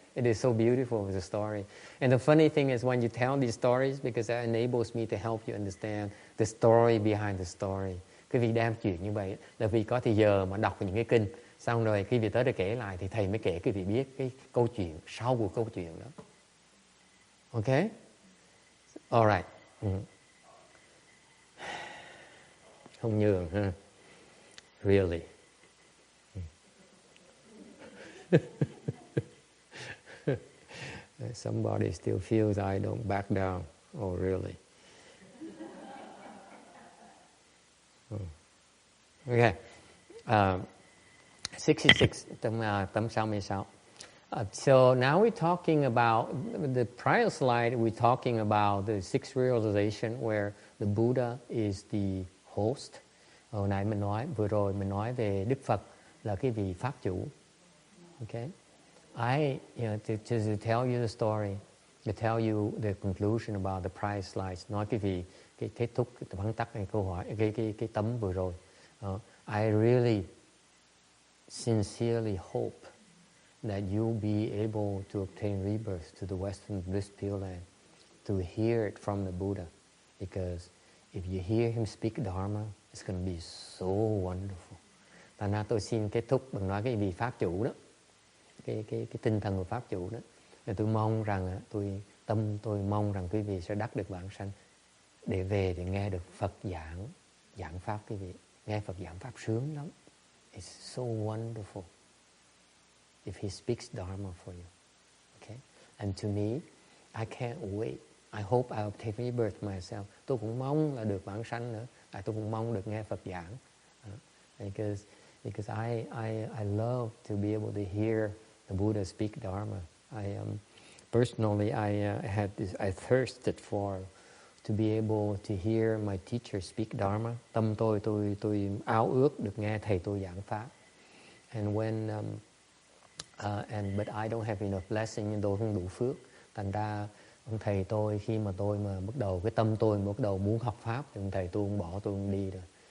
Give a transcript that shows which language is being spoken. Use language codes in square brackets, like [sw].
[en] It is so beautiful as a story. And the funny thing is when you tell these stories, because that enables me to help you understand the story behind the story. [vi] Quý vị đem chuyện như vậy là vì có thời giờ mà đọc những cái kinh, xong rồi khi vị tới đây kể lại thì thầy mới kể quý vị biết cái câu chuyện sau của câu chuyện đó. [en] Okay? All right. [vi] Không nhường ha. [en] Really. Somebody still feels I don't back down. Oh, really? Okay. 66, [vi] tấm 66. [en] So now we're talking about, the prior slide, we're talking about the sixth realization where the Buddha is the host. [vi] Hồi nãy vừa rồi mình nói về Đức Phật là cái vị pháp chủ. [en] Okay? To tell you the story, to tell you the conclusion about the prior slides, [vi] nói cái kết thúc, cái vắn tắt cái câu hỏi, cái tấm vừa rồi. [en] I really sincerely hope that you'll be able to obtain rebirth to the Western Bliss Pure Land, to hear it from the Buddha, because if you hear him speak Dharma, it's going to be so wonderful. [vi] Thành ra tôi xin kết thúc bằng nói cái vị pháp chủ đó, cái tinh thần của pháp chủ đó. Và tôi mong rằng tôi mong rằng quý vị sẽ đắc được vãng sanh để về để nghe được Phật giảng pháp quý vị. Nghe Phật giảng pháp sướng lắm. [en] It's so wonderful if he speaks Dharma for you. Okay? And to me, I can't wait. I hope I obtain rebirth myself. [vi] Tôi cũng mong là được vãng sanh nữa. Tôi cũng mong được nghe Phật giảng. [en] Because I love to be able to hear the Buddha speak Dharma. Personally, I thirsted to be able to hear my teacher speak Dharma. [vi] Tâm tôi ao ước được nghe thầy tôi giảng pháp. [en] And but I don't have enough blessing, [vi] nhưng tôi không đủ phước. Thành ra ông thầy tôi khi mà tôi bắt đầu cái tâm tôi bắt đầu muốn học pháp thì ông thầy tôi cũng bỏ tôi đi rồi.